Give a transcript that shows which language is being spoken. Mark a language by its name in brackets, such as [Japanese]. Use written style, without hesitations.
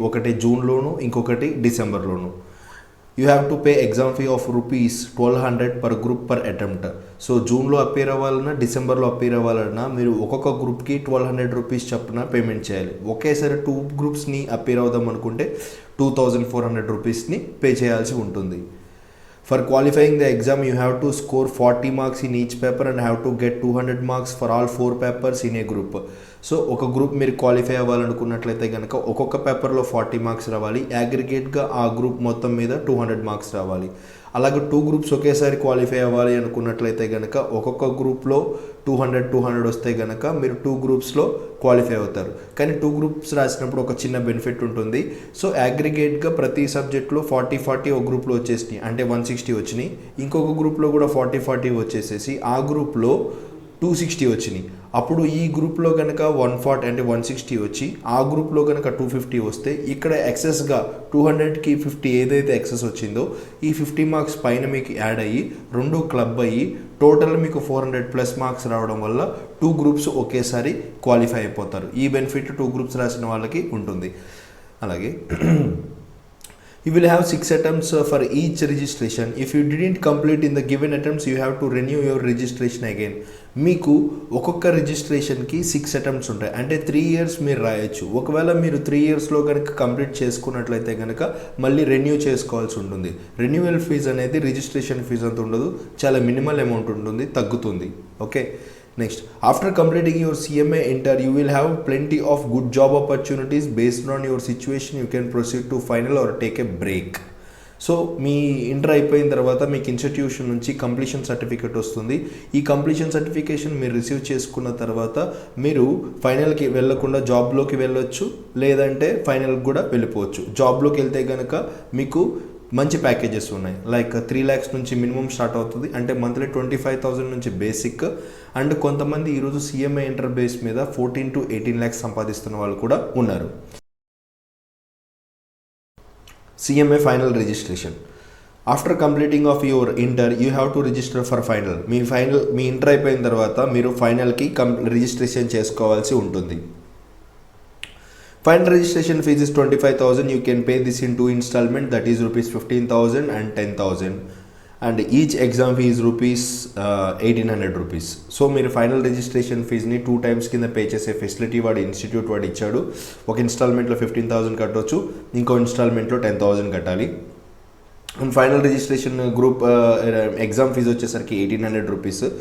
[Telugu] ఒకటి జూన్లోను, ఇంకొకటి డిసెంబర్లోను. [English] You have to pay exam fee of rupees 1200 per group per attempt. [Telugu] So జూన్లో appear అవ్వాలన్నా, డిసెంబర్లో అపేర్ అవ్వాలన్నా మీరు ఒక్కొక్క గ్రూప్కి 1200 రూపీస్ చొప్పున పేమెంట్ చేయాలి. ఒకేసారి 2 గ్రూప్స్ని అపేర్ అవుదాం అనుకుంటే 2400 రూపీస్ని పే చేయాల్సి ఉంటుంది. [English] For qualifying the exam, you have to score 40 marks in each paper and have to get 200 marks for all 4 papers in a group. [Telugu] So ఒక గ్రూప్ మీరు క్వాలిఫై అవ్వాలనుకున్నట్లయితే కనుక ఒక్కొక్క పేపర్లో 40 మార్క్స్ రావాలి. అగ్రిగేట్గా ఆ గ్రూప్ మొత్తం మీద 200 మార్క్స్ రావాలి. అలాగే 2 గ్రూప్స్ ఒకేసారి క్వాలిఫై అవ్వాలి అనుకున్నట్లయితే కనుక ఒక్కొక్క గ్రూప్లో 200 వస్తే కనుక మీరు 2 గ్రూప్స్లో క్వాలిఫై అవుతారు. కానీ 2 గ్రూప్స్ రాసినప్పుడు ఒక చిన్న బెనిఫిట్ ఉంటుంది. సో అగ్రిగేట్గా ప్రతి సబ్జెక్ట్లో 40 ఒక గ్రూప్లో వచ్చేసినాయి, అంటే 160 వచ్చినాయి. ఇంకొక గ్రూప్లో కూడా 40 వచ్చేసేసి ఆ గ్రూప్లో 260 వచ్చినాయి. అప్పుడు ఈ గ్రూప్లో కనుక 140 అంటే 160 వచ్చి ఆ గ్రూప్లో కనుక 250 వస్తే ఇక్కడ ఎక్సెస్గా 200కి 50 ఏదైతే ఎక్సెస్ వచ్చిందో ఈ 50 మార్క్స్ పైన మీకు యాడ్ అయ్యి రెండు క్లబ్ అయ్యి టోటల్ మీకు 400+ మార్క్స్ రావడం వల్ల 2 గ్రూప్స్ ఒకేసారి క్వాలిఫై అయిపోతారు. ఈ బెనిఫిట్ 2 గ్రూప్స్ రాసిన వాళ్ళకి ఉంటుంది. [English] అలాగే you will have 6 attempts for each registration. If you didn't complete in the given attempts, you have to renew your registration again. [Telugu] మీకు ఒక్కొక్క రిజిస్ట్రేషన్కి 6 అటెంప్ట్స్ ఉంటాయి, అంటే 3 years మీరు రాయొచ్చు. ఒకవేళ మీరు 3 yearsలో కనుక కంప్లీట్ చేసుకున్నట్లయితే కనుక మళ్ళీ రెన్యూ చేసుకోవాల్సి ఉంటుంది. రెన్యూవల్ ఫీజ్ అనేది రిజిస్ట్రేషన్ ఫీజ్ అంత ఉండదు, చాలా మినిమల్ అమౌంట్ ఉంటుంది, తగ్గుతుంది. [English] Okay, next, after completing your CMA inter you will have plenty of good job opportunities based on your situation. You can proceed to final or take a break. [Telugu] So మీ inter అయిపోయిన తర్వాత మీకు institution నుంచి completion certificate వస్తుంది. ఈ completion certification మీరు receive చేసుకున్న తర్వాత మీరు ఫైనల్కి వెళ్ళకుండా జాబ్లోకి వెళ్ళొచ్చు, లేదంటే ఫైనల్కి కూడా వెళ్ళిపోవచ్చు. జాబ్లోకి వెళ్తే కనుక మీకు మంచి ప్యాకేజెస్ ఉన్నాయి, లైక్ 3 lakhs నుంచి మినిమం స్టార్ట్ అవుతుంది, అంటే మంత్లీ 25,000 నుంచి బేసిక్. అండ్ కొంతమంది ఈరోజు CMA ఇంటర్ బేస్ మీద 14 to 18 lakhs సంపాదిస్తున్న వాళ్ళు కూడా ఉన్నారు. [English] CMA final registration. After completing of your inter you have to register for final. [Telugu] మీ inter అయిపోయిన తర్వాత మీరు ఫైనల్కి రిజిస్ట్రేషన్ చేసుకోవాల్సి ఉంటుంది. [English] Final registration fees is 25,000. You can pay this in 2 installment, that is rupees 15,000 and 10,000. And each exam fee is rupees 1,800 rupees. [Telugu] So మీరు final registration ఫీజ్ని 2 times కింద pay చేసే facility వాడు ఇన్స్టిట్యూట్ వాడు ఇచ్చాడు. ఒక ఇన్స్టాల్మెంట్లో 15,000 కట్టవచ్చు, ఇంకో ఇన్స్టాల్మెంట్లో 10,000 కట్టాలి. And final registration group exam fee వచ్చేసరికి 1,800 rupees.